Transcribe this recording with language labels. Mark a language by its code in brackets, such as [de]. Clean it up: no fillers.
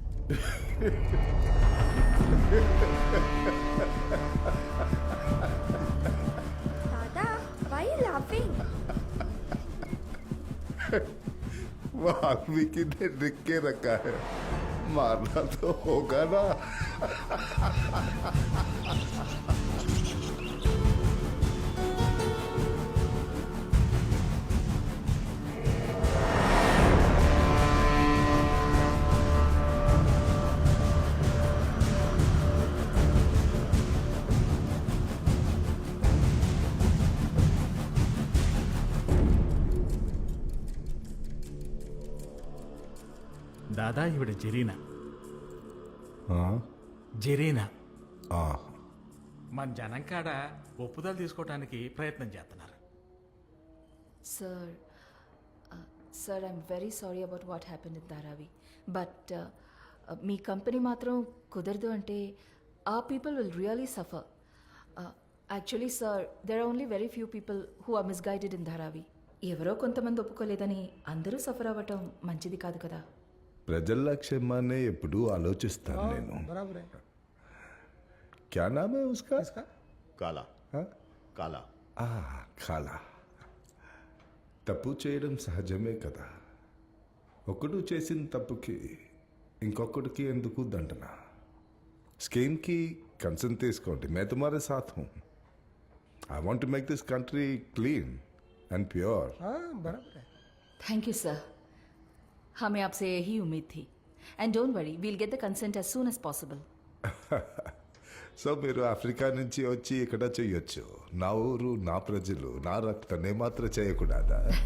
[en] दादा, why are you laughing? [hi] Valmiki ने लिख के रखा है, मारना तो होगा ना. [te] దాదా ఈవిడ జరీనా ఆ? జరీనా ఆ. మన జనం కాడ ఒప్పుదల తీసుకోవడానికి ప్రయత్నం చేస్తున్నారు. [en] Sir, I'm very sorry about what happened in Dharavi. But [te] మీ company మాత్రం కుదరదు అంటే [en] our people will really suffer. Actually, sir, there are only very few people who are misguided in Dharavi. [te] ఎవరో కొంతమంది ఒప్పుకోలేదని అందరూ సఫర్ అవ్వటం మంచిది కాదు కదా. ప్రజల క్షేమాన్ని ఎప్పుడూ ఆలోచిస్తాను నేను. [hi] క్యా నామ్ హై ఉస్కా? काला हाँ? काला [te] కాలా. తప్పు చేయడం సహజమే కదా. ఒకడు చేసిన తప్పుకి ఇంకొకడికి ఎందుకు దండన? స్కీమ్కి కన్సర్న్ తీసుకోండి. [hi] मैं तुम्हारे साथ हूँ. [en] I want to make this country clean and pure. Thank you, sir. [hi] हमें आपसे यही उम्मीद थी. [en] And don't worry, we'll get the consent as soon as possible. [te] So మీరు ఆఫ్రికా నుంచి వచ్చి ఇక్కడ చేయొచ్చు. నా ఊరు, నా ప్రజలు, నా రక్తాన్ని మాత్రం చేయకూడదా?